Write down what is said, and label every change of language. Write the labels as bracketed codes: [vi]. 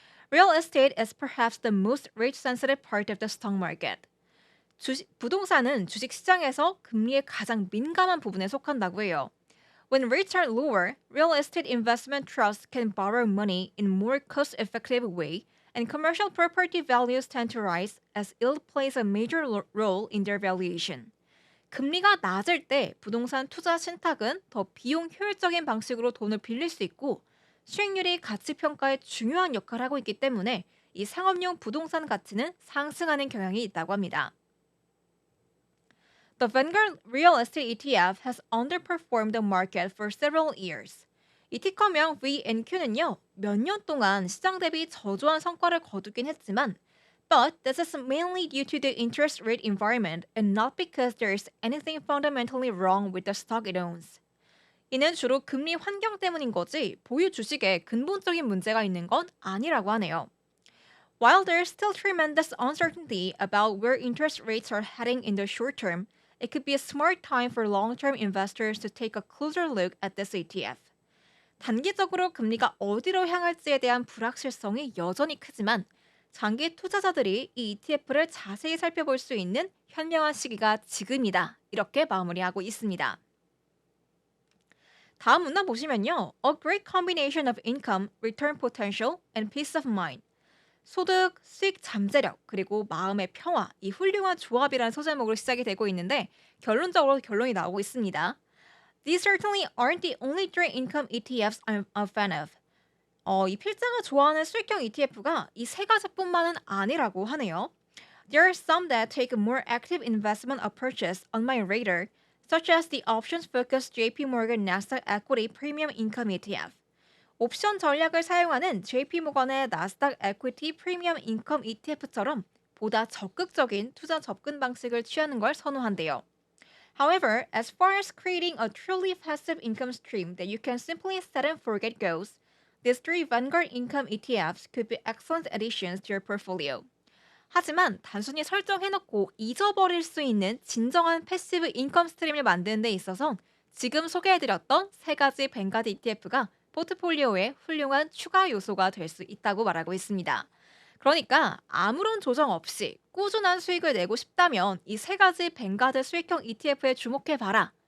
[en] Real estate is perhaps the most rate-sensitive part of the stock market. [ko] 부동산은 주식 시장에서 금리에 가장 민감한 부분에 속한다고 해요. [en] When rates are lower, real estate investment trusts can borrow money in more cost-effective way, and commercial property values tend to rise as yield plays a major role in their valuation. [ko] 금리가 낮을 때 부동산 투자 신탁은 더 비용 효율적인 방식으로 돈을 빌릴 수 있고 수익률이 가치 평가에 중요한 역할을 하고 있기 때문에 이 상업용 부동산 가치는 상승하는 경향이 있다고 합니다. [en] The Vanguard Real Estate ETF has underperformed the market for several years. [ko] 이 티커명 VNQ는요, 몇 년 동안 시장 대비 저조한 성과를 거두긴 했지만, [en] but this is mainly due to the interest rate environment and not because there is anything fundamentally wrong with the stock it owns. [ko] 이는 주로 금리 환경 때문인 거지 보유 주식에 근본적인 문제가 있는 건 아니라고 하네요. [en] While there is still tremendous uncertainty about where interest rates are heading in the short term, it could be a smart time for long-term investors to take a closer look at this ETF. [ko] 단기적으로 금리가 어디로 향할지에 대한 불확실성이 여전히 크지만 장기 투자자들이 이 ETF를 자세히 살펴볼 수 있는 현명한 시기가 지금이다. 이렇게 마무리하고 있습니다. 다음 문단 보시면요. [en] A great combination of income, return potential, and peace of mind. [ko] 소득, 수익 잠재력, 그리고 마음의 평화, 이 훌륭한 조합이라는 소제목으로 시작이 되고 있는데 결론적으로 결론이 나오고 있습니다. [en] These certainly aren't the only three income ETFs I'm a fan of. [ko] 이 필자가 좋아하는 수익형 ETF가 이 세 가지뿐만은 아니라고 하네요. [en] There are some that take more active investment approaches on my radar, such as the options-focused JP Morgan Nasdaq Equity Premium Income ETF. [ko] 옵션 전략을 사용하는 JP모건의 나스닥 에퀴티 프리미엄 인컴 ETF처럼 보다 적극적인 투자 접근 방식을 취하는 걸 선호한대요. [en] However, as far as creating a truly passive income stream that you can simply set and forget goes, these three Vanguard income ETFs could be excellent additions to your portfolio. [ko] 하지만 단순히 설정해놓고 잊어버릴 수 있는 진정한 패시브 인컴 스트림을 만드는 데 있어서 지금 소개해드렸던 세 가지 뱅가드 ETF가 포트폴리오의 훌륭한 추가 요소가 될 수 있다고 말하고 있습니다. 그러니까 아무런 조정 없이 꾸준한 수익을 내고 싶다면 이 세 가지 뱅가드 수익형 ETF에 주목해봐라.